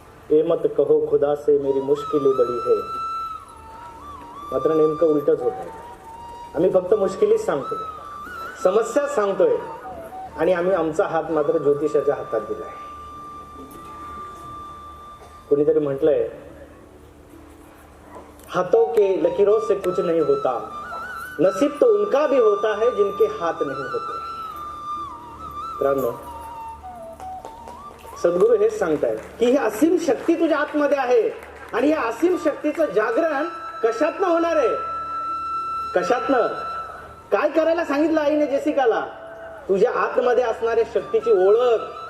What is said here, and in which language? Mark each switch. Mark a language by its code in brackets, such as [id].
[hi] ए मत कहो खुदा से मेरी मुश्किलें बड़ी है. [mr] मात्र नेमकं उलटच होत आहे. आम्ही फक्त मुश्किलीच सांगतोय, समस्या सांगतोय, आणि आम्ही आमचा हात मात्र ज्योतिषाच्या हातात दिलाय. कोणीतरी म्हटलंय, [hi] हाथों के लकीरों से कुछ नहीं होता, नसीब तो उनका भी होता है जिनके हाथ नहीं होते. [mr] मित्रांनो, सद्गुरू हेच सांगतायत की ही असीम शक्ती तुझ्या आतमध्ये आहे. आणि या असीम शक्तीचं जागरण कशातनं होणार आहे, कशातनं? काय करायला सांगितलं आईने जेसिकाला? तुझ्या आतमध्ये असणाऱ्या शक्तीची ओळख.